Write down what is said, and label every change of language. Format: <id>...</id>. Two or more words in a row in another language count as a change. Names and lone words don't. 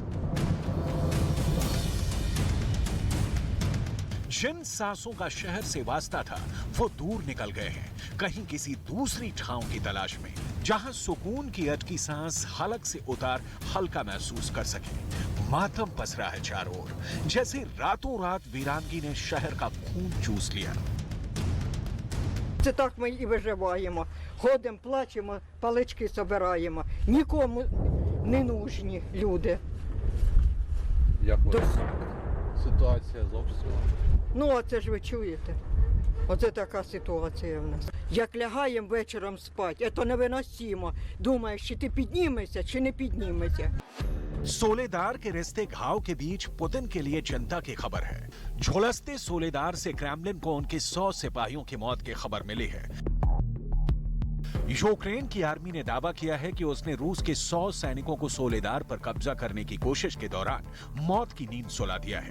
<hi>जिन सांसों का शहर से वास्ता था वो दूर निकल गए हैं, कहीं किसी दूसरी ठाव की तलाश में, जहां सुकून की अटकी सांस हलक से उतार हल्का महसूस कर सके। मातम पसरा है चारों ओर, जैसे रातों रात वीरानगी ने शहर का खून चूस लिया।</hi> <uk>Це так ми і виживаємо. Ходимо, плачемо, палички збираємо. Нікому не нужні люди. Як у вас Тож, ситуація з обстрілом? ну, оце ж ви чуєте. Оце така ситуація в нас. Як лягаємо вечором спати, це невиносимо. Думаєш, чи ти піднімешся, чи не піднімешся.</uk> <hi>सोलेदार के रिश्ते घाव के बीच पुतिन के लिए चिंता की खबर है। झुलसते सोलेदार से क्रेमलिन को उनके 100 सिपाहियों की मौत की खबर मिली है। यूक्रेन की आर्मी ने दावा किया है कि उसने रूस के 100 सैनिकों को सोलेदार पर कब्जा करने की कोशिश के दौरान मौत की नींद सुला दिया है।</hi>